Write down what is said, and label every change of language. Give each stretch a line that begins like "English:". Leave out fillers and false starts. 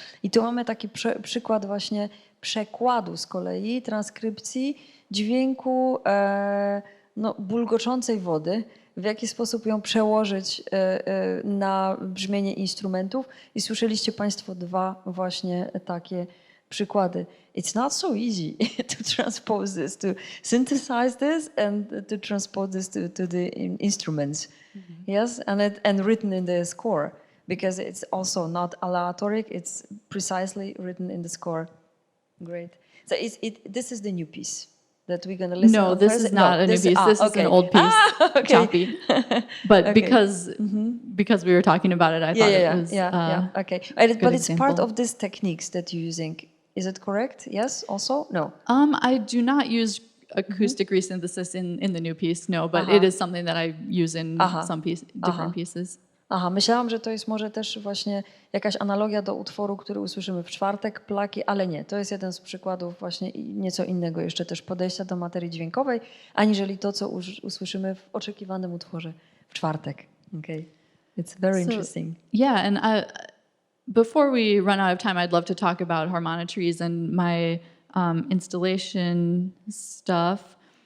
Polish: I tu mamy taki przykład właśnie przekładu z kolei, transkrypcji dźwięku no, bulgoczącej wody, w jaki sposób ją przełożyć na brzmienie instrumentów. I słyszeliście Państwo dwa właśnie takie przykłady.
English: It's not so easy to transpose this, to synthesize this and to transpose this to the instruments. Yes, and written in the score, because it's also not aleatoric, it's precisely written in the score. Great. So this is the new piece that we're going to listen to. No, this is not a new piece. This is an old piece, choppy. But because we were talking about it, I thought it was okay. But it's part example. of these techniques that you're using. Is it correct? Yes, also? No. I do not use acoustic resynthesis in the new piece, no, but it is something that I use in some different pieces.
Polish: Aha, myślałam, że to jest może też właśnie jakaś analogia do utworu, który usłyszymy w czwartek, Plaki, ale nie. To jest jeden z przykładów właśnie nieco innego jeszcze też podejścia do materii dźwiękowej, aniżeli to, co usłyszymy w oczekiwanym utworze w czwartek.
English: Okay. It's very interesting. Yeah, and before we run out of time, I'd love to talk about harmonitries and my installation stuff.